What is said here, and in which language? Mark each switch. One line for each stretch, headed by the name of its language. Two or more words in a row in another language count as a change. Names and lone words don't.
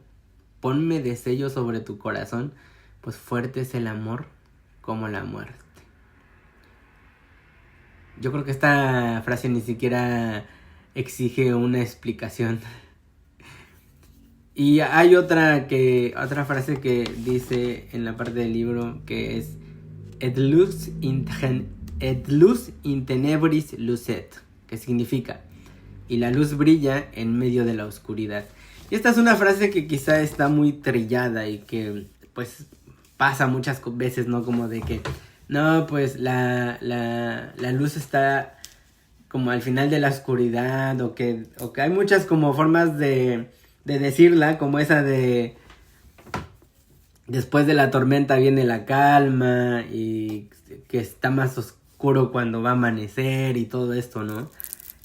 Spanish: Ponme de sello sobre tu corazón, pues fuerte es el amor como la muerte. Yo creo que esta frase ni siquiera exige una explicación. Y hay otra frase que dice en la parte del libro, que es:
Latin: et lux in tenebris lucet,
Spanish: que significa: y la luz brilla en medio de la oscuridad. Y esta es una frase que quizá está muy trillada y que pues pasa muchas veces, ¿no? Como de que no, pues la luz está como al final de la oscuridad, o que hay muchas como formas de decirla, como esa de después de la tormenta viene la calma, y que está más oscuro cuando va a amanecer y todo esto, ¿no?